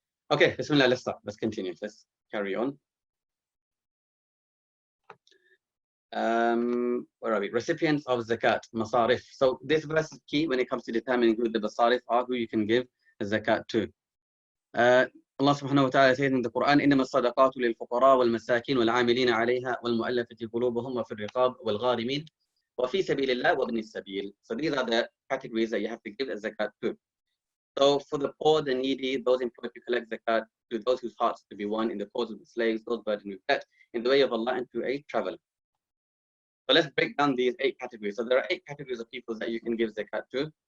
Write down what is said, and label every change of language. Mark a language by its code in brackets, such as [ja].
[en] Okay, bismillah, let's start. Let's continue. Let's carry on. Where are we? Recipients of zakat, masarif. So this verse is key when it comes to determining who the masarif are, who you can give zakat to. Allah subhanahu wa ta'ala says in the Qur'an, [ar] إنما الصدقات للفقراء والمساكين والعاملين عليها والمؤلفة قلوبهم وفي الرقاب والغارمين وفي سبيل الله وابن السبيل. [en] So these are the categories that you have to give zakat to. So for the poor, the needy, those employed to collect zakat, to those whose hearts to be won in the cause of the slaves, those burdened with debt, in the way of Allah, and to a traveler. So let's break down these 8 categories. So there are 8 categories of people that you can give zakat to.